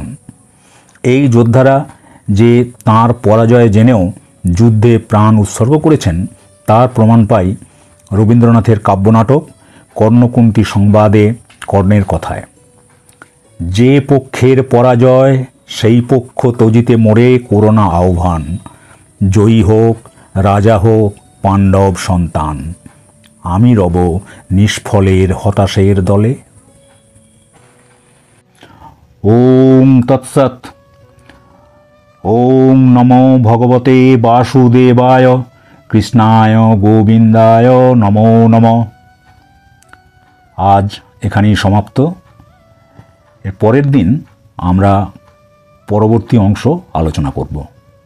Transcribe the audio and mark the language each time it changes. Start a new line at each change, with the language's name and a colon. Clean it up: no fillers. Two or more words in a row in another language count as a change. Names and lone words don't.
Bangla: এই যোদ্ধারা যে তাঁর পরাজয় জেনেও যুদ্ধে প্রাণ উৎসর্গ করেছেন তার প্রমাণ পাই রবীন্দ্রনাথের কাব্যনাটক কর্ণকুন্তী সংবাদে কর্ণের কথায়। যে পক্ষের পরাজয় সেই পক্ষ তজিতে মোরে করোনা আহ্বান, জয়ী হোক রাজা হোক পাণ্ডব সন্তান, আমি রব নিষ্ফলের হতাশের দলে।
Sanskrit: ওম তৎসৎ। ওম নমো ভগবতে বাসুদেবায় কৃষ্ণায় গোবিন্দায় নমো নমঃ।
Bangla: আজ এখানেই সমাপ্ত। এর পরের দিন আমরা পরবর্তী অংশ আলোচনা করব।